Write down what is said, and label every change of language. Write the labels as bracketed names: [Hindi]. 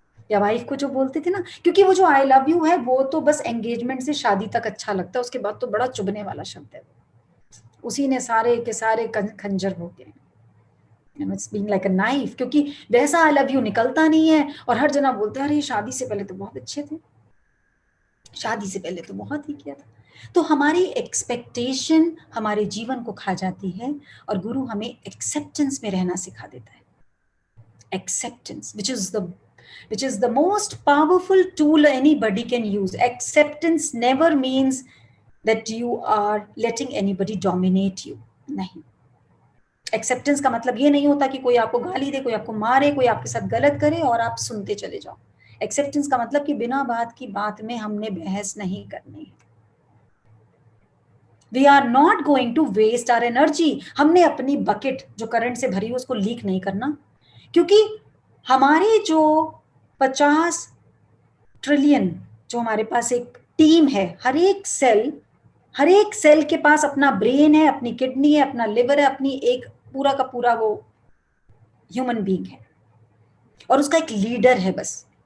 [Hindi] या वाइफ को जो बोलते थे ना, क्योंकि वो जो आई लव यू है वो तो बस एंगेजमेंट से शादी तक अच्छा लगता है, उसके बाद तो बड़ा चुभने वाला शब्द है, उसी ने सारे के सारे खंजर हो गए, [English] it's being like a knife, [Hindi] क्योंकि वैसा आई लव यू निकलता नहीं है। और हर जना बोलते हैं अरे शादी से पहले तो बहुत अच्छे थे, शादी से पहले तो बहुत ही किया था। तो हमारी एक्सपेक्टेशन हमारे जीवन को खा जाती है, और गुरु हमें एक्सेप्टेंस में रहना सिखा देता है। [English] Acceptance, which is the most powerful tool anybody can use. Acceptance never means that you are letting anybody dominate you. [Hindi] नहीं, एक्सेप्टेंस का मतलब ये नहीं होता कि कोई आपको गाली दे, कोई आपको मारे, कोई आपके साथ गलत करे और आप सुनते चले जाओ। एक्सेप्टेंस का मतलब कि बिना बात की बात में हमने बहस नहीं करनी है, [English] We are not going to waste our energy. [Hindi] हमने अपनी बकेट जो करंट से भरी है उसको लीक नहीं करना, क्योंकि हमारे जो 50 ट्रिलियन जो हमारे पास एक टीम है, हर एक सेल के पास अपना ब्रेन है, अपनी किडनी है, अपना लिवर है, अपनी एक पूरा का पूरा वो ह्यूमन बीइंग है, और उसका एक लीडर है बस।